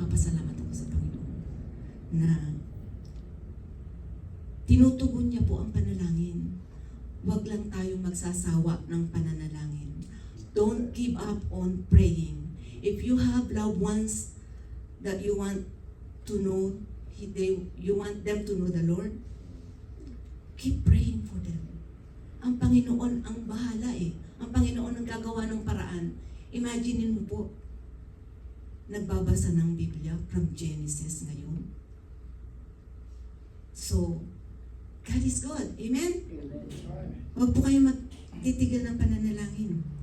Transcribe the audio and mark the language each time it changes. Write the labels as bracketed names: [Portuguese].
[Filipino] Papasalamat ako sa Panginoon na tinutugon niya po ang panalangin. Huwag lang tayong magsasawa ng pananalangin. [English] Don't give up on praying. If you have loved ones that you want to know, you want them to know the Lord, keep praying for them. [Filipino] Ang Panginoon ang bahala eh. Ang Panginoon ang gagawa ng paraan. Imaginin mo po, nagbabasa ng Biblia from Genesis ngayon. [English] So, God is good. Amen? [Filipino] Huwag po kayong magtitigil ng pananalangin.